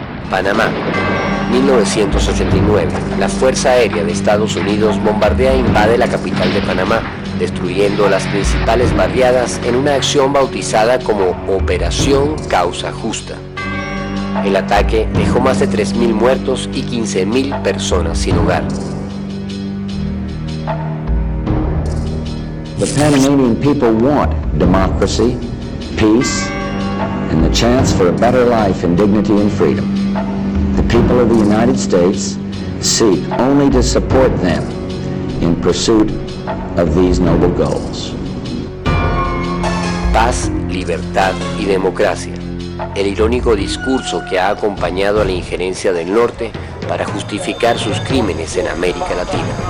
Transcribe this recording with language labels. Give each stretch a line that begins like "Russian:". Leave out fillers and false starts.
Spanish: Panamá, 1989. La Fuerza Aérea de Estados Unidos bombardea e invade la capital de Panamá, destruyendo las principales barriadas en una acción bautizada como Operación Causa Justa. El ataque dejó más de 3.000 muertos y 15.000 personas sin hogar.
English: The Panamanian people want democracy, peace, and the chance for a better life in dignity and freedom. The people of the United States seek only to support them in pursuit of these noble goals.
Spanish: Paz, libertad y democracia. El irónico discurso que ha acompañado a la injerencia del norte para justificar sus crímenes en América Latina.